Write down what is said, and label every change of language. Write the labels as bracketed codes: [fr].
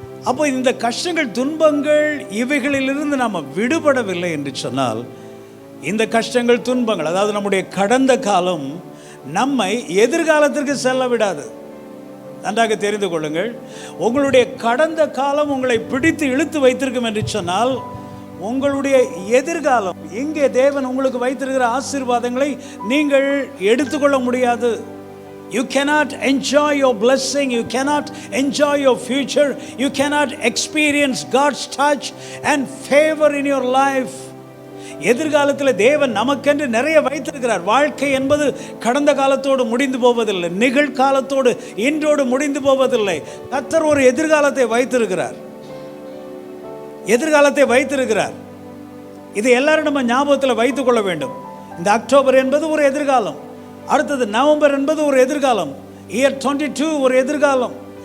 [ta] அப்போ இந்த கஷ்டங்கள், துன்பங்கள் இவைகளிலிருந்து நாம் விடுபடவில்லை என்று சொன்னால், இந்த கஷ்டங்கள், துன்பங்கள், அதாவது நம்முடைய கடந்த காலம் நம்மை எதிர்காலத்திற்கு செல்ல விடாது. நன்றாக தெரிந்து கொள்ளுங்கள். உங்களுடைய கடந்த காலம் உங்களை பிடித்து இழுத்து வைத்திருக்கும் என்று சொன்னால், உங்களுடைய எதிர்காலம் இங்கே தேவன் உங்களுக்கு வைத்திருக்கிற ஆசீர்வாதங்களை நீங்கள் எடுத்துக்கொள்ள முடியாது. [en] You cannot enjoy your blessing, you cannot enjoy your future, you cannot experience God's touch and favor in your life. [ta] எதிர்காலத்தில் தேவன் நமக்கென்று நிறைய வைத்திருக்கிறார். வாழ்க்கை என்பது கடந்த காலத்தோடு முடிந்து போவதில்லை, நிகழ்காலத்தோடு இன்றோடு முடிந்து போவதில்லை. கர்த்தர் ஒரு எதிர்காலத்தை வைத்திருக்கிறார், எதிர்காலத்தை வைத்திருக்கிறார். இதை எல்லாரும் நம்ம ஞாபகத்தில் வைத்துக் கொள்ள வேண்டும். இந்த அக்டோபர் என்பது ஒரு எதிர்காலம், அடுத்தது நவம்பர் என்பது ஒரு எதிர்காலம், இயர் 22 ஒரு எதிர்காலம்.